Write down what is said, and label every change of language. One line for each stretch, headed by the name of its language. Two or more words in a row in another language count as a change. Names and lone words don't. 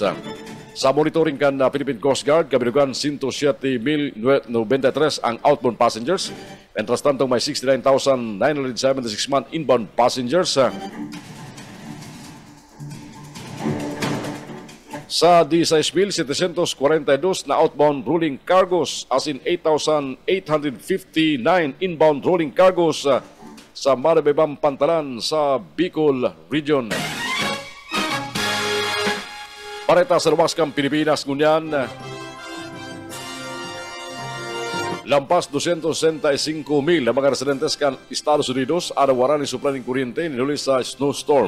Bikol: Sa monitoring kan Philippine Coast Guard, kabilugan 107,093 ang
English: outbound passengers.
Bikol: Mientras tanto may 69,976 man
English: inbound passengers.
Bikol: Sa 16,742 na
English: outbound rolling cargos
Bikol: as in 8,859
English: inbound rolling cargos
Bikol: sa maribibang pantalan sa Bicol Region. Pareta sa lumaskang Pilipinas ngunyan, lampas 265,000 na mga residentes kan Estados Unidos arawaran ni suplan ng kuryente ninulis sa snowstorm.